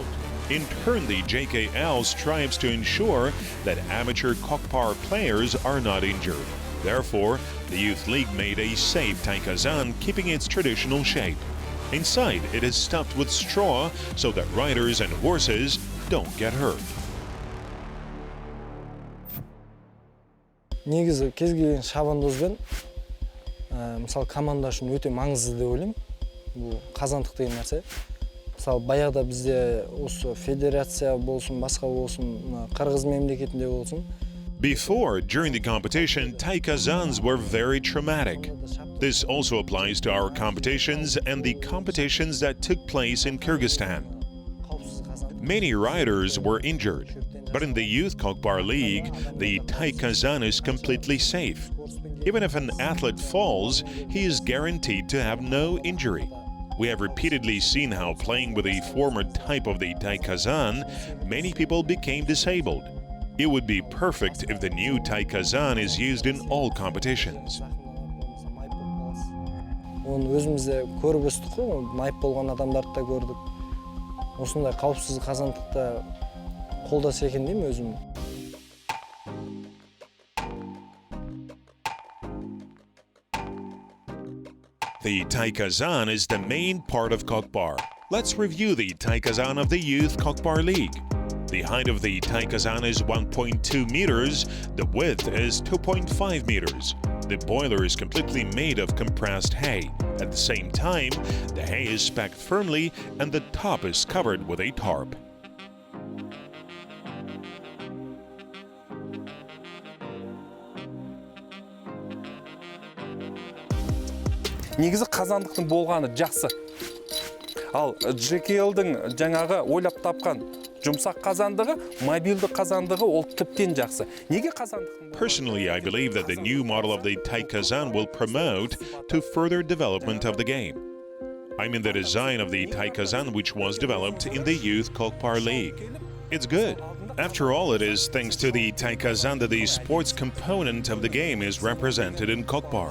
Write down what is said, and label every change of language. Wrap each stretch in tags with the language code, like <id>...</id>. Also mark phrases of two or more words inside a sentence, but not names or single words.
<en>In turn, the JKL strives to ensure that amateur Kokpar players are not injured. Therefore, the Youth League made a safe Taikazanda, keeping its traditional shape. Inside, it is stuffed with straw so that riders and horses don't get hurt.</en> <kk>Негізі кез келген шабандозбен мысалы команда үшін өте маңызды деп ойлаймын. Бұл қазандық деген нәрсе. Мысалы баяғыда бізде осы федерация болсын, басқа болсын, Қырғыз мемлекетінде болсын.</kk> <en>Before, during the competition, Taikazands were very traumatic. This also applies to our competitions and the competitions that took place in Kyrgyzstan. Many riders were injured, but in the Youth Kokpar League, the Taikazanda is completely safe. Even if an athlete falls, he is guaranteed to have no injury. We have repeatedly seen how playing with a former type of the Taikazanda, many people became disabled. It would be perfect if the new Taikazanda is used in all competitions.</en> <kk>Оны өзімізде көріп өстік қой, майып болған адамдарды да көрдік. Осындай қауіпсіз қазандықта қолдаса екен деймін өзім.</kk> <en>The Taikazanda is the main part of Kokpar. Let's review the Taikazanda of the Youth Kokpar League. The height of the Taikazanda is 1.2 meters, the width is 2.5 meters. The boiler is completely made of compressed hay. At the same time, the hay is packed firmly and the top is covered with a tarp.</en> <kk>Негізі қазандықтың болғаны жақсы. Ал JKL-дің жаңағы ойлап тапқан жұмсақ қазандығы, мобилді қазандығы ол тіптен жақсы. Неге қазандықтың?</kk> <en>Personally, I believe that the new model of the Taikazanda will promote to further development of the game. I mean the design of the Taikazanda which was developed in the Youth Kokpar League. It's good. After all, it is thanks to the Taikazanda the sports component of the game is represented in Kokpar.</en>